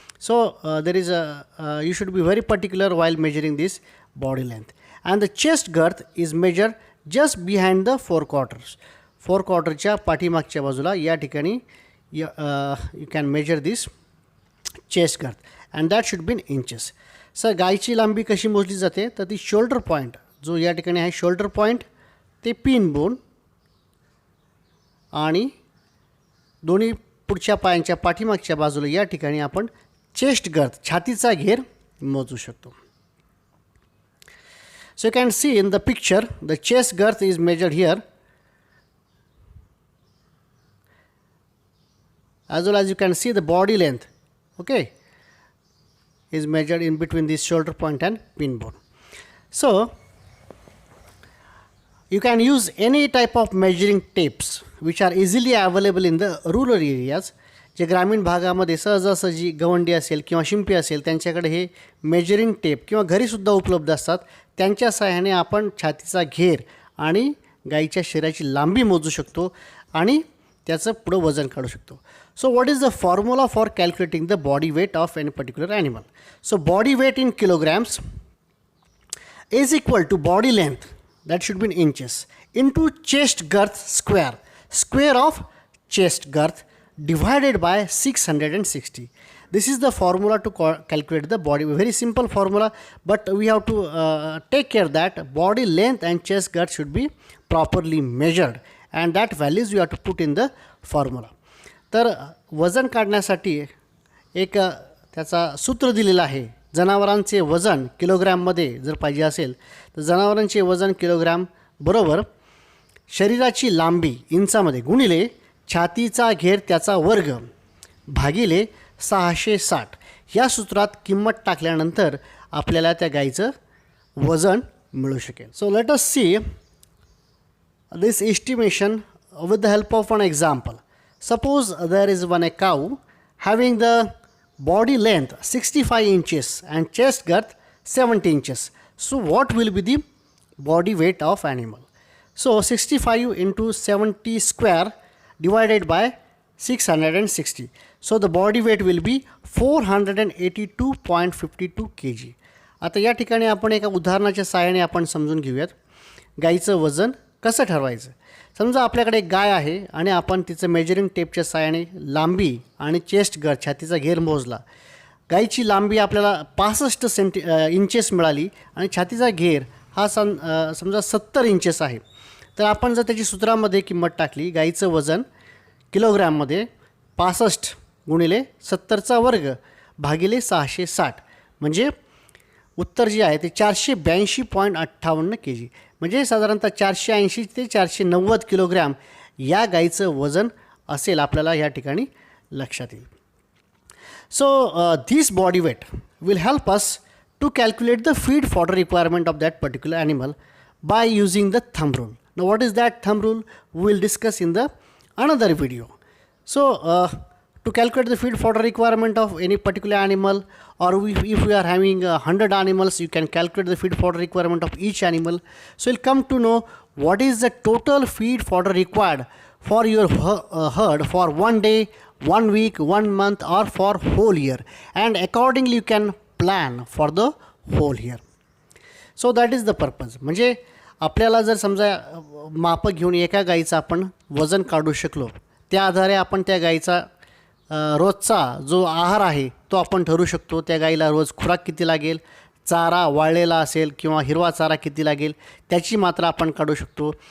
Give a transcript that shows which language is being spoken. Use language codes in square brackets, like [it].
[en] So there is a you should be very particular while measuring this body length. And the chest girth is measured just behind the forequarters. [mr] Forequarterच्या पाठीमागच्या बाजूला या ठिकाणी [en] you can measure this chest girth and that should be in inches. [mr] Sir गायची लांबी कशी मोजली जाते तर ती शोल्डर पॉईंट, जो या ठिकाणी आहे शोल्डर पॉईंट ते पिन बोन आणि दोन्ही पुढच्या पायांच्या पाठीमागच्या बाजूला या ठिकाणी आपण चेस्ट गर्थ छातीचा घेर मोजू शकतो. [en] So you can see in the picture the chest girth is measured here as well as you can see the body length, okay, is measured in between this shoulder point and pin bone. So you can use any type of measuring tapes which are easily available in the rural areas. [mr] जे ग्रामीण भागामध्ये सहजासहजी गवंडी असेल किंवा शिंपी असेल त्यांच्याकडे हे मेजरिंग टेप किंवा घरीसुद्धा उपलब्ध असतात. त्यांच्या सहाय्याने आपण छातीचा घेर आणि गाईच्या शरीराची लांबी मोजू शकतो आणि त्याचं पुढं वजन काढू शकतो. [en] So what is the formula for calculating the body weight of any particular animal? So body weight in kilograms is equal to body length, that should be in inches, into chest girth square, square of chest girth divided by 660. This is the formula to calculate the body. Very simple formula, but we have to take care that body length and chest girth should be properly measured, and that values you have to put in the formula. [mr] तर वजन काढण्यासाठी एक त्याचा सूत्र दिलेलं आहे. जनावरांचे वजन किलोग्रॅममध्ये जर पाहिजे असेल तर जनावरांचे वजन किलोग्रॅम बरोबर शरीराची लांबी इंचामध्ये गुणिले छातीचा घेर त्याचा वर्ग भागिले 660. या सूत्रात किंमत टाकल्यानंतर आपल्याला त्या गाईचं वजन मिळू शकेल. [en] So let us see this estimation with the help of an example. Suppose there is one cow having the body length 65 inches and chest girth 70 inches. So what will be the body weight of animal? So 65 into 70 square divided by 660. So the body weight will be 482.52 kg. [mr] आता या ठिकाणी आपण एका उदाहरणाच्या सहाय्याने आपण समजून घेऊयात गाईचं वजन कसं ठरवायचं. समजा आपल्याकडे एक गाय आहे आणि आपण तिचं मेजरिंग टेपच्या सहाय्याने लांबी आणि चेस्ट गर्थ छातीचा घेर मोजला. गाईची लांबी आपल्याला 65 इंचेस मिळाली आणि छातीचा घेर हा समजा 70 इंचेस आहे. तर आपण जर त्याची सूत्रामध्ये किंमत टाकली गाईचं वजन किलोग्रॅममध्ये 65 गुणिले 70चा वर्ग भागिले 660 म्हणजे उत्तर जे आहे ते 482.58 kg म्हणजे साधारणतः 480 ते 490 किलोग्रॅम या गाईचं वजन असेल आपल्याला या ठिकाणी लक्षात येईल. [en] So this body weight will help us to calculate the feed fodder requirement of that particular animal by using the thumb rule. Now what is that thumb rule we will discuss in the another video. So to calculate the feed fodder requirement of any particular animal, or if we are having 100 animals, you can calculate the feed fodder requirement of each animal. So you'll come to know what is the total feed fodder required for your herd for 1 day, 1 week, 1 month, or for whole year, and accordingly you can plan for the whole year. So that is the purpose. [mr] म्हणजे आपल्याला जर समजा माप घेऊन एका गाईचं आपण वजन काढू शकलो, त्या आधारे आपण त्या गाईचा रोजचा जो आहार आहे तो आपण ठरवू शकतो. त्या गाईला रोज खुराक किती लागेल, चारा वाळलेला असेल किंवा हिरवा चारा किती लागेल त्याची मात्रा आपण काढू शकतो.